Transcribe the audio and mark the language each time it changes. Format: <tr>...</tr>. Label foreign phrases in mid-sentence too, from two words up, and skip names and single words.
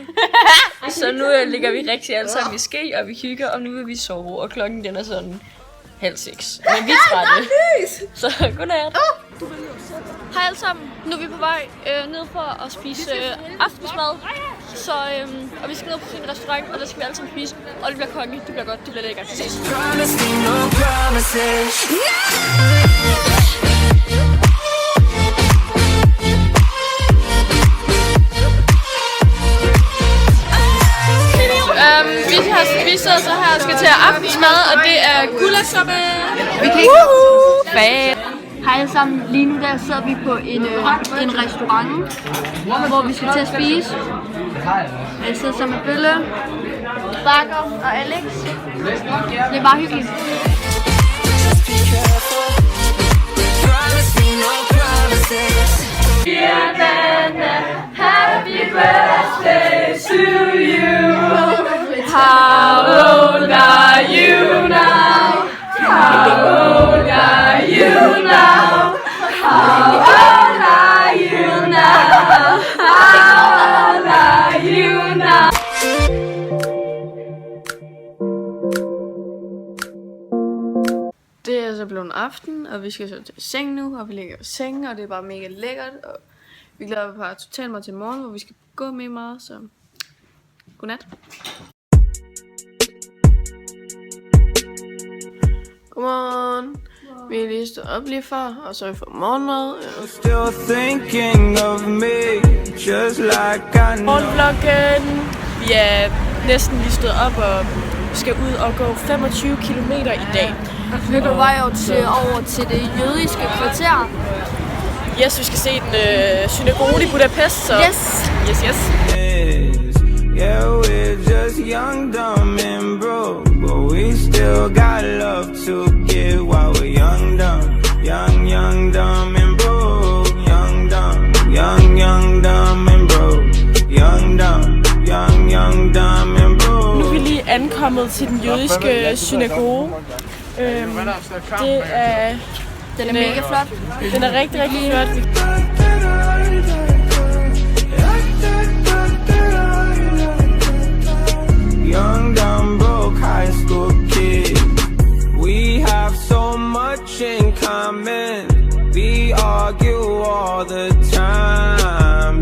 <da>Så nu ligger vi rigtig alle sammen i ske, og vi hygger, og nu vil vi sove, og klokken den er sådan 5:30. Men vi er trætte. Så godnat. Hej alle sammen. Nu er vi på vej ned for at spise aftensmad. Så, og vi skal ned på en restaurant, og der skal vi alle sammen spise. Og det bliver konge, det bliver godt, det bliver lækkert.</da> <en>Promise me no promises.</en> <da>Vi sidder så her og skal til aftensmad, og det er guldsuppe. Vi kan ikke Hej alle sammen. Lige nu der sidder vi på en restaurant, hvor vi skal til at spise. Jeg sidder sammen med Bølle, Bakker og Alex. Det er bare hyggeligt.</da> <en>Happy birthday to you. How old are you now? How old are you now? How old are you now? How old are you now?</en> <da>Det er så blevet aften, og vi skal så til seng nu, og vi ligger i sengen, og det er bare mega lækkert, og vi glæder på totalt meget til morgen, hvor vi skal gå med meget, så godnat. Godmorgen. Vi er lige stået op lige før, og så har vi fået morgenmad.</da> <en>Still thinking of me, just like I know.</en> <da>Morgenvloggen. Vi er næsten lige stået op og skal ud og gå 25 km i dag. Vi er på vej over til det jødiske kvarter. Yes, vi skal se den synagoge i Budapest, så... Yes! Yes.</da> <en>Yeah, we're just young, dumb, and broke, but we still got love to give while we're young, dumb, young, dumb, and broke, young, dumb, and broke, young, dumb, and broke.</en> <da>Nu er vi lige ankommet til den jødiske synagoge. Det er... Den er mega flot. Den er rigtig, rigtig flot.</da> <en>Young, dumb, broke high school kid. We have so much in common. We argue all the time.</en>